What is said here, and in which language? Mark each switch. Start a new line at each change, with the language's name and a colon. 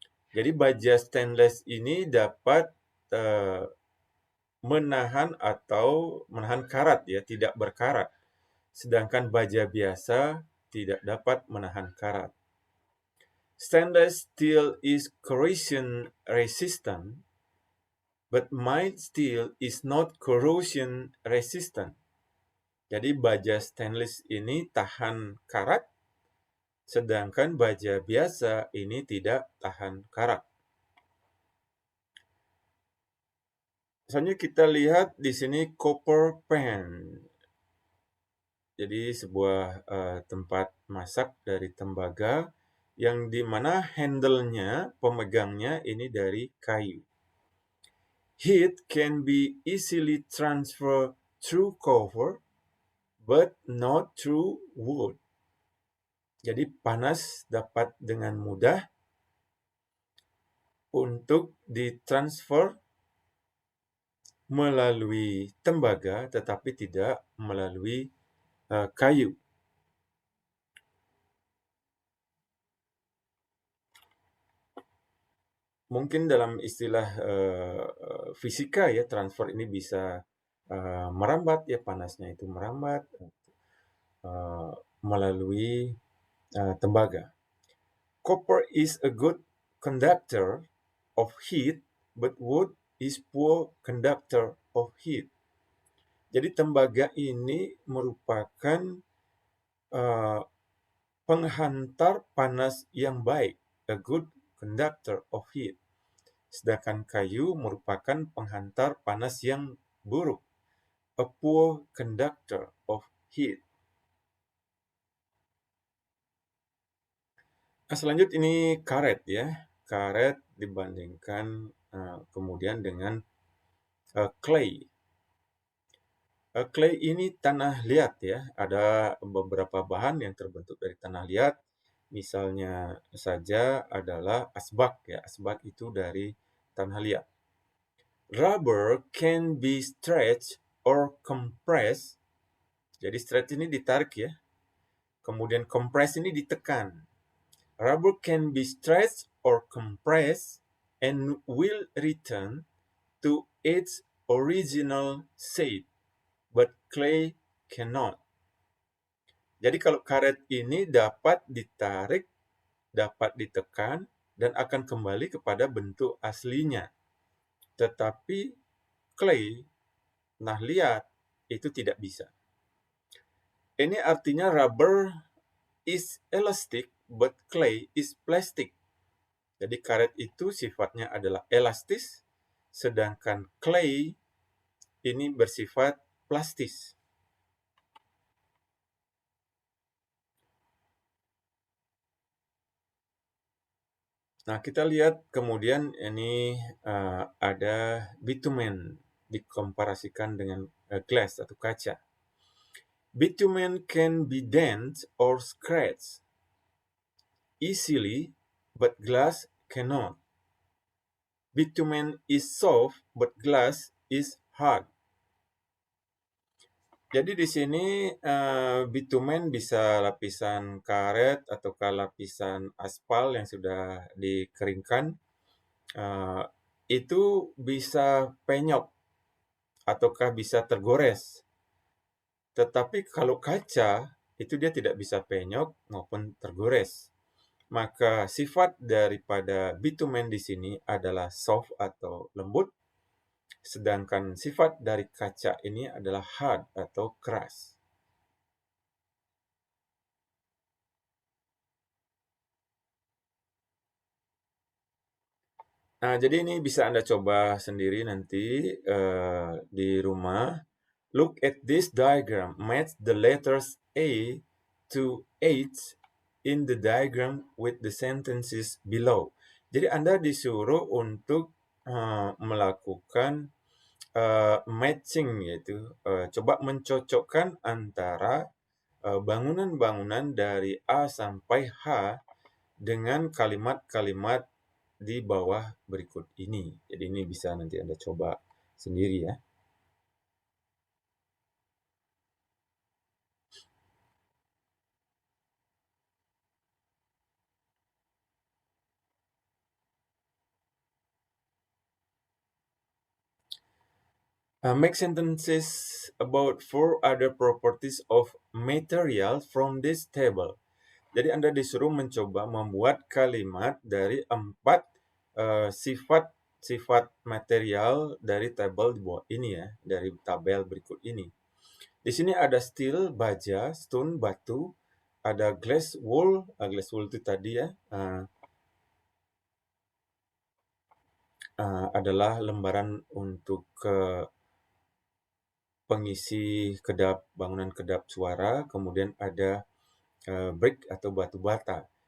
Indonesian: Jadi baja stainless ini dapat menahan karat ya, tidak berkarat. Sedangkan baja biasa tidak dapat menahan karat.
English: Stainless steel is corrosion resistant, but mild steel is not corrosion resistant.
Indonesian: Jadi baja stainless ini tahan karat, sedangkan baja biasa ini tidak tahan karat. Selanjutnya kita lihat di sini copper pan. Jadi sebuah tempat masak dari tembaga yang dimana handle-nya, pemegangnya ini dari kayu.
English: Heat can be easily transferred through copper, but not through wood.
Indonesian: Jadi panas dapat dengan mudah untuk ditransfer melalui tembaga, tetapi tidak melalui kayu. Mungkin dalam istilah fisika ya, transfer ini bisa merambat ya, panasnya itu merambat melalui tembaga.
English: Copper is a good conductor of heat, but wood is poor conductor of heat.
Indonesian: Jadi tembaga ini merupakan penghantar panas yang baik,
English: a good conductor of heat.
Indonesian: Sedangkan kayu merupakan penghantar panas yang buruk,
English: a poor conductor of heat.
Indonesian: Selanjutnya ini karet ya. Karet dibandingkan kemudian dengan clay. Clay ini tanah liat ya. Ada beberapa bahan yang terbentuk dari tanah liat. Misalnya saja adalah asbak ya. Asbak itu dari tanah liat.
English: Rubber can be stretched or compressed.
Indonesian: Jadi stretch ini ditarik ya. Kemudian compress ini ditekan.
English: Rubber can be stretched or compressed and will return to its original shape, but clay cannot.
Indonesian: Jadi kalau karet ini dapat ditarik, dapat ditekan, dan akan kembali kepada bentuk aslinya. Tetapi clay, tanah liat, itu tidak bisa. Ini artinya
English: rubber is elastic, but clay is plastic.
Indonesian: Jadi karet itu sifatnya adalah elastis, sedangkan clay ini bersifat plastis. Nah, kita lihat kemudian ini ada bitumen dikomparasikan dengan glass atau kaca.
English: Bitumen can be dent or scratched easily, but glass cannot. Bitumen is soft, but glass is hard.
Indonesian: Jadi di sini bitumen bisa lapisan karet ataukah lapisan aspal yang sudah dikeringkan, itu bisa penyok ataukah bisa tergores. Tetapi kalau kaca, itu dia tidak bisa penyok maupun tergores. Maka sifat daripada bitumen di sini adalah soft atau lembut, sedangkan sifat dari kaca ini adalah hard atau keras. Nah, jadi ini bisa Anda coba sendiri nanti di rumah.
English: Look at this diagram. Match the letters A to H in the diagram with the sentences below.
Indonesian: Jadi Anda disuruh untuk melakukan matching, yaitu coba mencocokkan antara bangunan-bangunan dari A sampai H dengan kalimat-kalimat di bawah berikut ini. Jadi ini bisa nanti Anda coba sendiri ya.
English: Make sentences about 4 other properties of material from this table.
Indonesian: Jadi Anda disuruh mencoba membuat kalimat dari 4 sifat material dari tabel di bawah ini ya, dari tabel berikut ini. Di sini ada steel, baja, stone, batu, ada glass wool itu tadi ya, adalah lembaran untuk pengisi kedap, bangunan kedap suara, kemudian ada brick atau batu bata.